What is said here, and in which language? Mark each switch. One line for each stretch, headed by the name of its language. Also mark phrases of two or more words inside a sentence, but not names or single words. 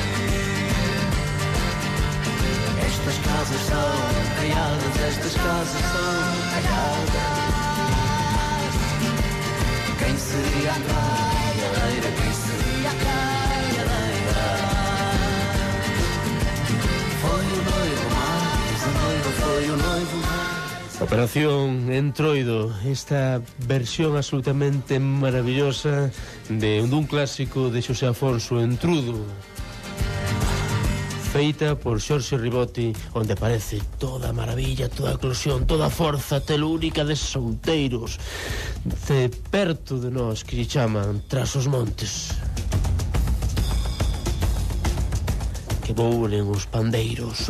Portuguese: Estas casas são caiadas, estas casas são caiadas. Quem seria a caiadeira? Quem seria a caiadeira? Foi o noivo mais, o noivo foi o noivo mais.
Galician: Operación Entroido, esta versión absolutamente maravillosa dun clásico de Xosé Afonso, Entrudo, feita por Xorxe Ribotti, onde aparece toda a maravilla, toda a eclosión, toda a forza telúrica de solteiros de perto de nós, que lle chaman Tras os Montes, que boulen os pandeiros.